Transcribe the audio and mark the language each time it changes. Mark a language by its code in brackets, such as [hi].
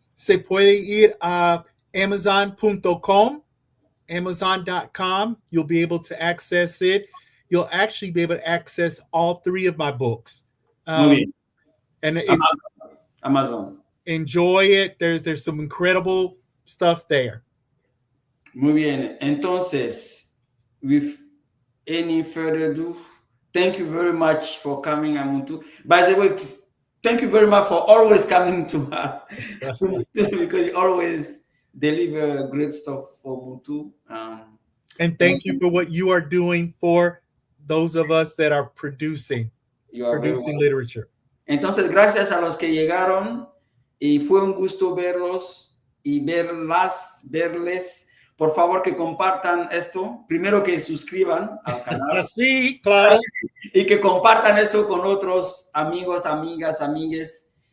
[es] Se puede ir a Amazon.com, Amazon.com. [en] You'll be able to access it. You'll actually be able to access all 3 of my books. [es] Muy bien. [en] And it's Amazon. Enjoy it. There's some incredible stuff there. [es] Muy bien. [en] Entonces, with any further ado, thank you very much for coming, Muntú. By the way, thank you very much for always coming to because you always deliver great stuff for Muntú. And thank you for what you are doing for those of us that are producing literature. [es] Entonces, gracias a los que llegaron y fue un gusto verlos y verles. Por favor, que compartan esto. Primero que suscriban al canal. Sí, claro. Y que compartan esto con otros amigos, amigas, amigues.